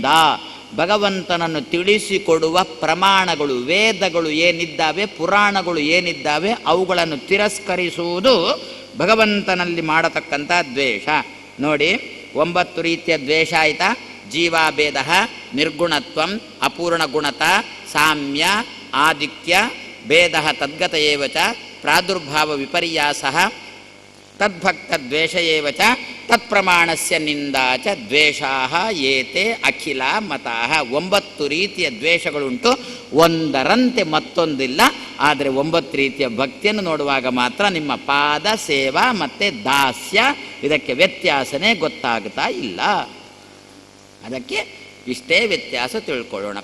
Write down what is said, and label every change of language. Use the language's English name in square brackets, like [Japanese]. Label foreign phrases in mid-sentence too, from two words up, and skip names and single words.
[Kannada] ಭಗವಂತನನ್ನು ತಿಳಿಸಿಕೊಡುವ ಪ್ರಮಾಣಗಳು, ವೇದಗಳು ಏನಿದ್ದಾವೆ, ಪುರಾಣಗಳು ಏನಿದ್ದಾವೆ, ಅವುಗಳನ್ನು ತಿರಸ್ಕರಿಸುವುದು ಭಗವಂತನಲ್ಲಿ ಮಾಡತಕ್ಕಂಥ ದ್ವೇಷ. ನೋಡಿ, 9 ರೀತಿಯ ದ್ವೇಷ ಆಯಿತಾ. [Sanskrit] ಜೀವಾಭೇದ, ನಿರ್ಗುಣತ್ವಂ, ಅಪೂರ್ಣಗುಣತ, ಸಾಮ್ಯ, ಆದಿತ್ಯ, ಭೇದ ತದ್ಗತ ಏವ ಚ, ಪ್ರಾದುರ್ಭಾವ ವಿಪರ್ಯಾಸ, ತದ್ಭಕ್ತ ದ್ವೇಷ ಏವ ಚ, ತತ್ಪ್ರಮಾಣಸ್ಯ ನಿಂದಾ ಚ, ದ್ವೇಷಾಃ ಏತೆ ಅಖಿಲ ಮತಾಃ. [Kannada] 9 ರೀತಿಯ ದ್ವೇಷಗಳುಂಟು, ಒಂದರಂತೆ ಮತ್ತೊಂದಿಲ್ಲ. ಆದರೆ 9 ರೀತಿಯ ಭಕ್ತಿಯನ್ನು ನೋಡುವಾಗ ಮಾತ್ರ ನಿಮ್ಮ ಪಾದ ಸೇವಾ ಮತ್ತು ದಾಸ್ಯ ಇದಕ್ಕೆ ವ್ಯತ್ಯಾಸನೇ ಗೊತ್ತಾಗ್ತಾ ಇಲ್ಲ. ಅದಕ್ಕೆ ಇಷ್ಟೇ ವ್ಯತ್ಯಾಸ ತಿಳ್ಕೊಳ್ಳೋಣ.